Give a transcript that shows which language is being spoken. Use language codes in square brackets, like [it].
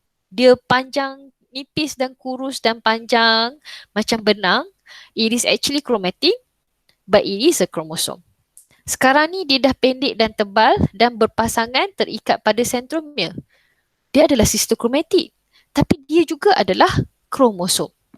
[ms] Dia panjang, nipis dan kurus dan panjang macam benang. [en] It is actually chromatin, but it is a chromosome. [ms] Sekarang ni dia dah pendek dan tebal dan berpasangan terikat pada sentromere. Dia adalah sister chromatic, tapi dia juga adalah kromosom.